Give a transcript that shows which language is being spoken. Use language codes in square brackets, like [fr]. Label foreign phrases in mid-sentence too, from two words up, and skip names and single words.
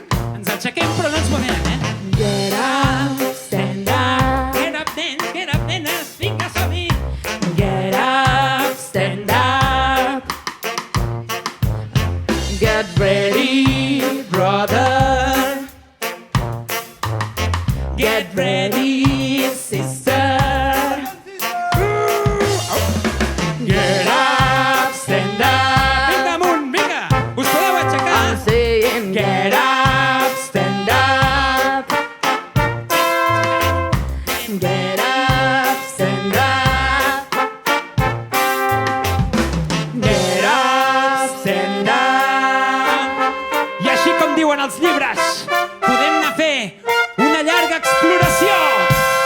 [ca] Ens aixequem però no ens movem, eh? [en] Get up, stand up. Get up, [ca] nenes, vinga, som-hi! [en] Get up, stand up. Get ready, brother. Get ready, sister. Get up, stand up! [ca] Vinga, amunt, vinga! Us podeu aixecar! [en] I'm saying get up, stand up. Get up, stand up. Get up, stand up. [ca] I així com diuen els llibres, podem anar a fer una llarga exploració!